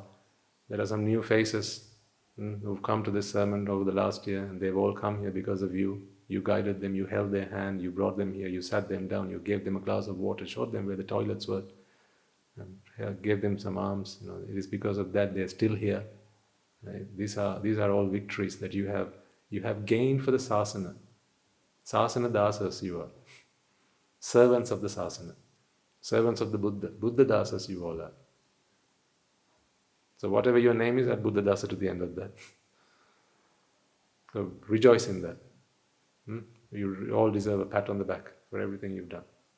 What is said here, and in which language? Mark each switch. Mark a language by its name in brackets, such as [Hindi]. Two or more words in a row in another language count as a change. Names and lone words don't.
[English] There are some new faces who've come to this sermon over the last year, and they've all come here because of you. You guided them, you held their hand, you brought them here, you sat them down, you gave them a glass of water, showed them where the toilets were, and gave them some alms. It is because of that they're still here. Right? These are all victories that you have gained for the sasana. [Pali] Sasana dasas [English] you are. Servants of the sasana. Servants of the Buddha. [Pali] Buddha dasas [English] you all are. So whatever your name is, add [Pali] Buddha dasa [English] to the end of that. So rejoice in that. You all deserve a pat on the back for everything you've done.